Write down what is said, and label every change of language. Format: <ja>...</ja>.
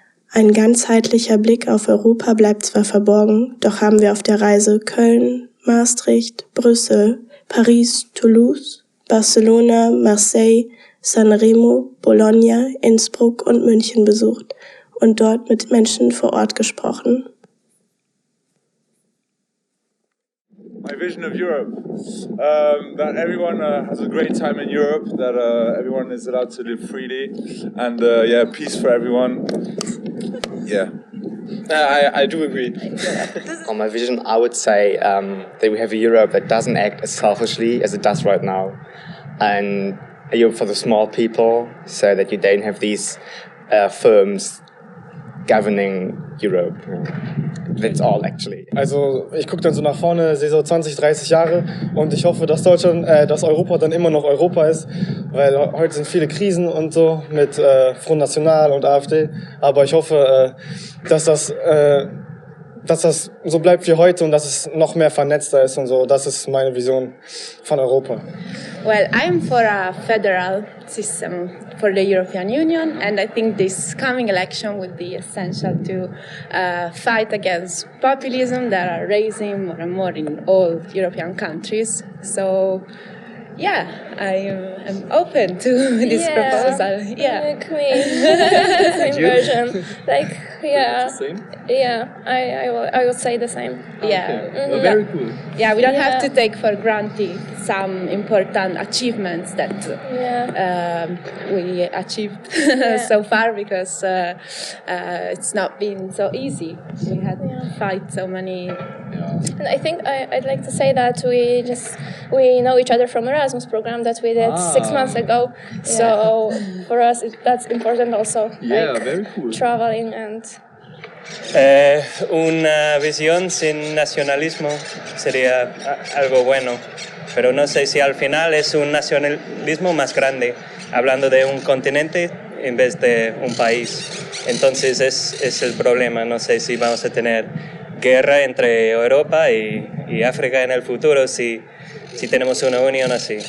<de>Ein ganzheitlicher Blick auf Europa bleibt zwar verborgen, doch haben wir auf der Reise Köln, Maastricht, Brüssel, Paris, Toulouse, Barcelona, Marseille, Sanremo, Bologna, Innsbruck und München besucht und dort mit Menschen vor Ort gesprochen.</de> <en>My vision of Europe, that everyone has a great time in Europe, that everyone is allowed to live freely, and peace for everyone. Yeah, I do agree. On my vision, I would say that we have a Europe that doesn't act as selfishly as it does right now, and a Europe for the small people, so that you don't have these firms governing Europe. That's all actually.</en> <de>Also ich gucke dann so nach vorne, sehe so 20, 30 Jahre und ich hoffe, dass dass Europa dann immer noch Europa ist, weil heute sind viele Krisen und so mit Front National und AfD, aber ich hoffe, dass das so bleibt wie heute und dass es noch mehr vernetzter ist und so. Das ist meine Vision von Europa.</de> <en>Well, I'm for a federal system for the European Union, and I think this coming election will be essential to fight against populism that are rising more and more in all European countries. So, yeah, I'm open to this proposal. Yeah, like me. The same version. Like, yeah, I would say the same. Yeah, okay. Well, very cool. Yeah, we don't have to take for granted some important achievements that we achieved so far, because it's not been so easy. We had to fight so many. And I think I'd like to say that we know each other from Erasmus program that we did 6 months ago. So for us that's important also. Yeah, like, very cool. Traveling and.</en> <es>Una visión sin nacionalismo sería algo bueno, pero no sé si al final es un nacionalismo más grande, hablando de un continente en vez de un país. Entonces es el problema, no sé si vamos a tener guerra entre Europa y África en el futuro si tenemos una unión así.</es>